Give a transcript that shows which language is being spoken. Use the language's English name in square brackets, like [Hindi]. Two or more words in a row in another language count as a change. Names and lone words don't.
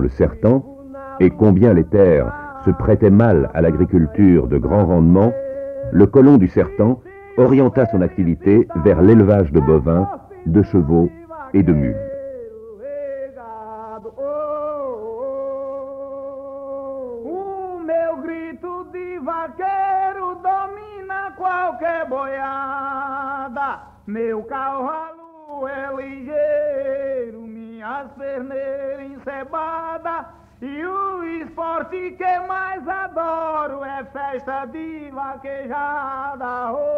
[French] le Sertão, et combien les terres se prêtaient mal à l'agriculture de grand rendement, le colon du Sertão orienta son activité vers l'élevage de bovins, de chevaux et de mules. [Portuguese] Meu cavalo é ligeiro, minhas perneiras encebadas, e o esporte que mais adoro é festa de vaquejada.